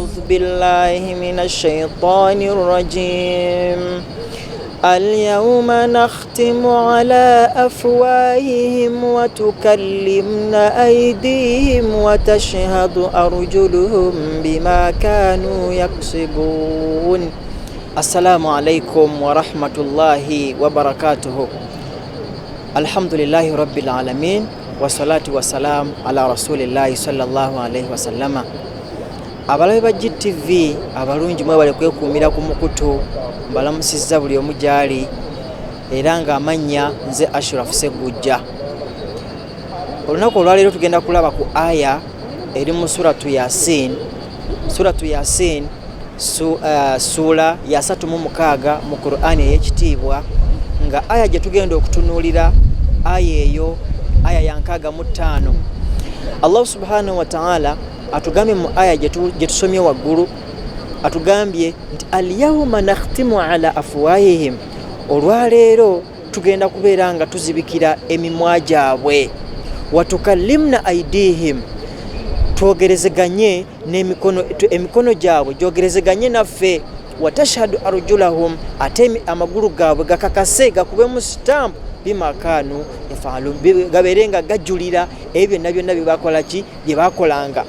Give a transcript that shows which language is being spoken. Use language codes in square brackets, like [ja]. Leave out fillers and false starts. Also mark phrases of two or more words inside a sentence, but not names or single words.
[ar] بالله من الشيطان الرجيم اليوم نختم على أفواههم وتكلمنا أيديهم وتشهد أرجلهم بما كانوا يكسبون. السلام عليكم ورحمة الله وبركاته. الحمد لله رب العالمين والصلاة والسلام على رسول الله صلى الله عليه وسلم. [lg] Abalabe ba GTV abalungi mwe bali kwekuumira ku mukutu mbalamusizza buli omu gyali era nga amanya nze Ashraf Segujja. Olunaku olwaleero tugenda kulaba ku aya eri mu suratu Yasin. Suratu Yasin sura ya 36 mu Qur'ani ey'ekitiibwa, nga aya gye tugenda okutunuulira aya eyo aya ya 65. [ar] الله سبحانه وتعالى [lg] atugambye mu aya gye tusomye waggulu, atugambye nti [ar] اليوم نختم على أفواههم, [lg] olwaleero tugenda kubeera nga tuzibikira emimwa gyabwe, [ar] وتكلمنا أيديهم, [lg] twogerezeganye emikono gyabwe gyogerezeganye naffe, [ar] وتشهد أرجلهم, [lg] ate amagulu gaabwe gakakase gakubemu stamp [ar] بما كانوا يفعلون, [lg] gabeere nga gajulira ebyo byonna bye bakolanga.